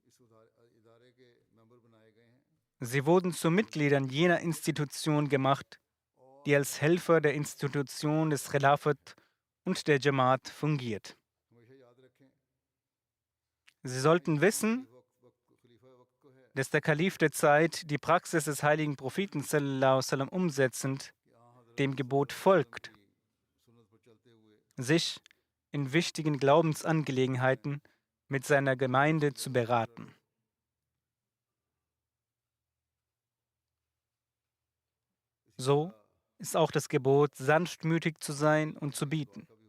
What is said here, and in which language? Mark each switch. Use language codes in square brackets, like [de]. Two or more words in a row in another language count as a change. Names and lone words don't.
[de] Sie wurden zu Mitgliedern jener Institution gemacht, die als Helfer der Institution des Khilafat und der Jamaat fungiert. Sie sollten wissen, dass der Kalif der Zeit die Praxis des heiligen Propheten [ar] صلى الله عليه وسلم [de] umsetzend dem Gebot folgt, sich in wichtigen Glaubensangelegenheiten mit seiner Gemeinde zu beraten. So ist auch das Gebot, sanftmütig zu sein und zu bieten.